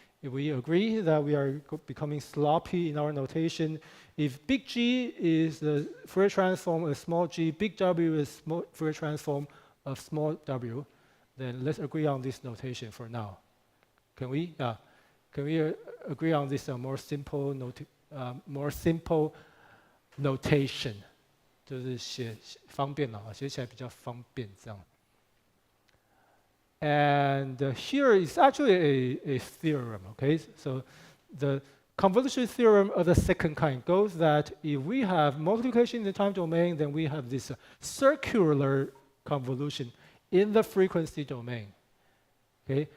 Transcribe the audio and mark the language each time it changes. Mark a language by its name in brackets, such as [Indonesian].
[English] If we agree that we are becoming sloppy in our notation, if big G is the Fourier transform of small g, big W is Fourier transform of small w, then let's agree on this notation for now. Can we? Can we agree on this more simple notation? [Chinese] 就是写方便了，写起来比较方便这样。 [English] And here is actually a theorem, okay? So the convolution theorem of the second kind goes that if we have multiplication in the time domain, then we have this circular convolution in the frequency domain. Okay?